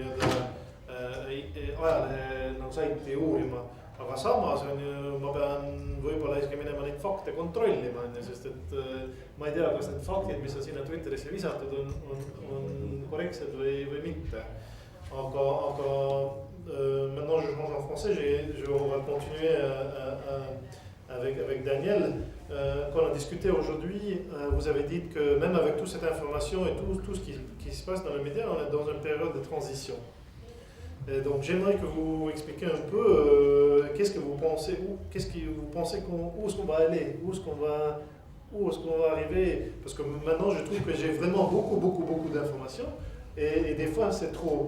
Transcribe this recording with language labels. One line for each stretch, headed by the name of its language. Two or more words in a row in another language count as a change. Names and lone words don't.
Estonian: ajalehe saiti uurima, aga samas on ju, ma pean võib-olla isegi minema neid fakte kontrollima, sest et ma ei tea, kas need faktid, mis on sinna Twitterisse visatud, on korrektsed või mitte.
French: Aga maintenant je change en français, on va continuer avec Daniel. Quand on a discuté aujourd'hui, vous avez dit que même avec toute cette information et tout ce qui se passe dans les médias, on est dans une période de transition. Et donc j'aimerais que vous expliquiez un peu qu'est-ce que vous pensez, où est-ce qu'on va aller, où est-ce qu'on va arriver, parce que maintenant je trouve que j'ai vraiment beaucoup d'informations et des fois c'est trop.